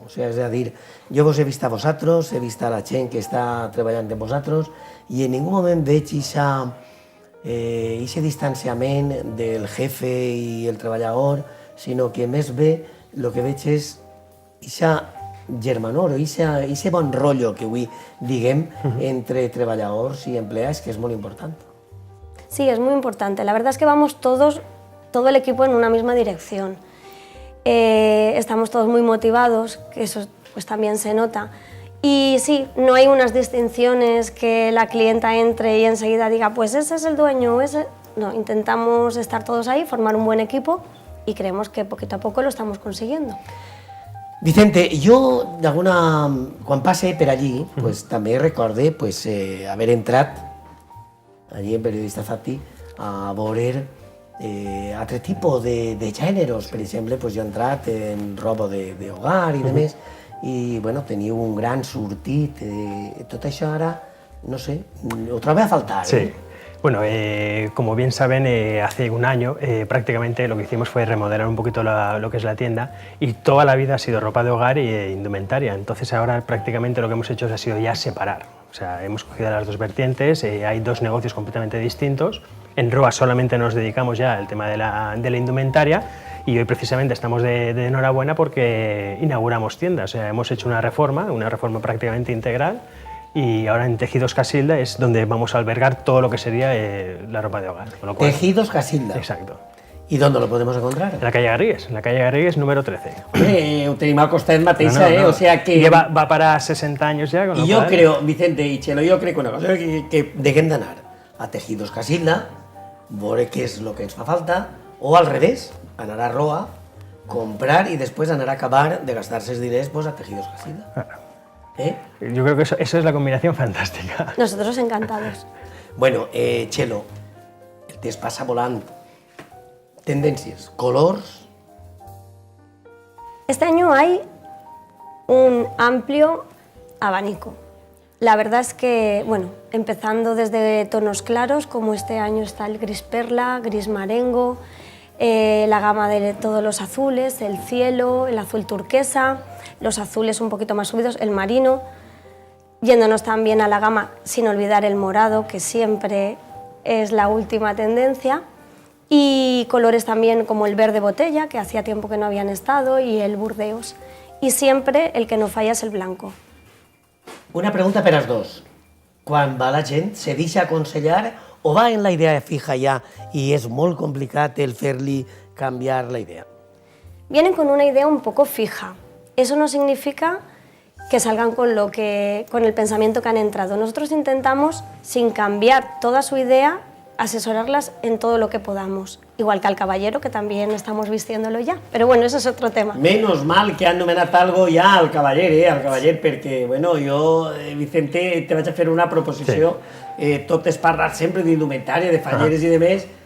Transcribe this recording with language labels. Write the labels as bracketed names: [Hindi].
[Spanish] O sea, [Catalan] és a dir, jo vos he vist a vosaltres, he vist a la gent que està treballant amb vosaltres, i en ningú moment veig aquest distanciament del jefe i el treballador, sinó que més bé el que veig és aquesta germanor, aquest bon rotllo que avui diguem entre treballadors i empleats, que és molt important. [Spanish] Sí, es muy importante. La verdad es que vamos todo el equipo en una misma dirección. Estamos todos muy motivados, que eso pues también se nota. Y sí, no hay unas distinciones que la clienta entre y enseguida diga, pues ese es el dueño, ese... No, intentamos estar todos ahí, formar un buen equipo y creemos que poquito a poco lo estamos consiguiendo. [Catalan] Vicente, jo quan passe per allí, pues, també recorde pues, haver entrat allí en Periodista Zati a veure altre tipus de gèneres. Per exemple, pues, jo he entrat en roba d'hogar i de més, i bueno, teniu un gran sortit. Tot això ara, no sé, ho trobo a faltar. Sí. [Spanish] Bueno, como bien saben, hace un año prácticamente lo que hicimos fue remodelar un poquito lo que es la tienda y toda la vida ha sido ropa de hogar e indumentaria. Entonces ahora prácticamente lo que hemos hecho ha sido ya separar. O sea, hemos cogido las dos vertientes, hay dos negocios completamente distintos. En ROA solamente nos dedicamos ya al tema de la indumentaria y hoy precisamente estamos de enhorabuena porque inauguramos tiendas. O sea, hemos hecho una reforma prácticamente integral. Y ahora en Tejidos Casilda es donde vamos a albergar todo lo que sería la ropa de hogar. Con lo cual, Tejidos Casilda. Exacto. ¿Y dónde lo podemos encontrar? En la calle Garrigues número 13. [Catalan] Hombre, ho tenim al costat mateixa, [Spanish] No. o sea que... Va para 60 años ya. Con [Catalan] Y yo creo, Vicente y Txelo, jo crec una cosa, que deguem d'anar a Tejidos Casilda, veure què és el que ens fa falta, o al revés, anar a Roa, [Spanish] comprar y después [Catalan] anar a acabar de gastar-se els diners pues, a Tejidos Casilda. [Spanish] Yo creo que eso es la combinación fantástica. Nosotros encantados. [Catalan] Bueno, Txelo, el temps passa volant. Tendències, colors... [Spanish] Este año hay un amplio abanico. La verdad es que, bueno, empezando desde tonos claros, como este año está el gris perla, gris marengo, la gama de todos los azules, el cielo, el azul turquesa, los azules un poquito más subidos, el marino, yéndonos también a la gama sin olvidar el morado, que siempre es la última tendencia, y colores también como el verde botella, que hacía tiempo que no habían estado, y el burdeos. Y siempre el que no falla es el blanco. [Catalan] Una pregunta per als dos. Quan va la gent, se deixa aconsellar o va en la idea fija ja i és molt complicat el fer-li canviar la idea? [Spanish] Vienen con una idea un poco fija. Eso no significa que salgan con el pensamiento que han entrado. Nosotros intentamos, sin cambiar toda su idea, asesorarlas en todo lo que podamos. Igual que al caballero, que también estamos vistiéndolo ya. Pero bueno, eso es otro tema. [Catalan] Menos mal que han nomenat algo ja al cavaller, perquè, bueno, jo, Vicente, te vaig a fer una proposició. Tot és parlar sempre d'indumentària, de falleres i de més.